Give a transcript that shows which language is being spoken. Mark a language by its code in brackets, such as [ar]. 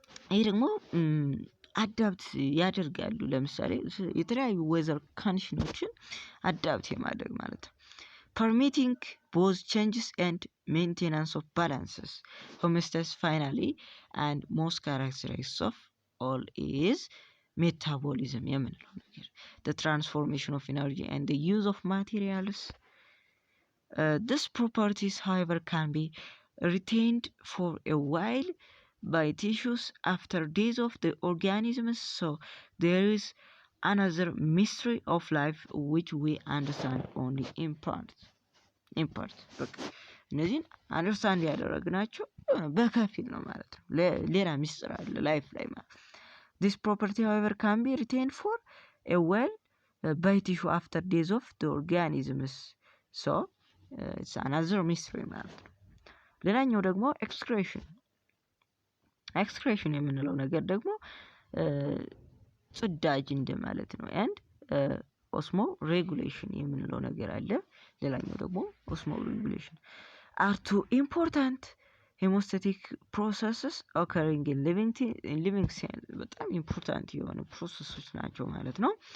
[am] ይሄ ደግሞ አዳፕት ያደርጋሉ። ለምሳሌ የተለያዩ ዌዘር ኮንዲሽኖችን አዳፕት የማድረግ ማለት ነው። [en] permitting both changes and maintenance of balances, homeostasis finally and most characteristics of all is metabolism [am] የምንለው ነገር [en] the transformation of energy and the use of materials. These properties however can be retained for a while by tissues after days of the organisms. So there is another mystery of life which we understand only in part. [am] በቃ እነዚህን አንደርስታንድ ያደረግናቸው በከፊል ነው ማለት ነው። ሌላ ሚስጥር አለ ላይፍ ላይ ማለት [en] this property however can be retained for a while by tissue after days of the organisms. so it's another mystery [am] ማለት ነው። ሌላኛው ደግሞ excretion የምንለው ነገር ደግሞ ጽዳጅ እንደማለት ነው። [en] and osmo regulation [am] የምንለው ነገር አለ። ሌላኛው ደግሞ [en] osmo regulation are two important hemostatic processes occurring in living cells [am] በጣም ኢምፖርታንት የሆኑ ፕሮሰሶች ናቸው ማለት ነው።